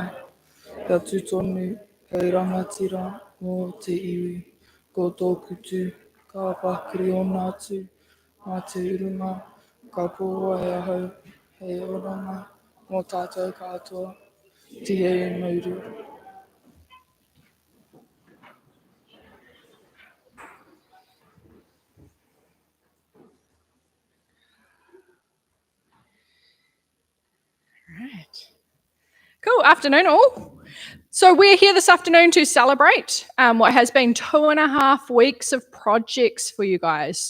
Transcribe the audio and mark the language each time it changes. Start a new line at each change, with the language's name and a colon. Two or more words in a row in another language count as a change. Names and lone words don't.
Māori: Kia tūtonu hei rangatira o te iwi. Ko tōku tū ka pakiri ona atu mā te urunga. Ka pōwa e ahau hei oranga mō tātou katoa. Tihe e mauri.
English: Right. Cool afternoon all. So we're here this afternoon to celebrate what has been 2.5 weeks of projects for you guys.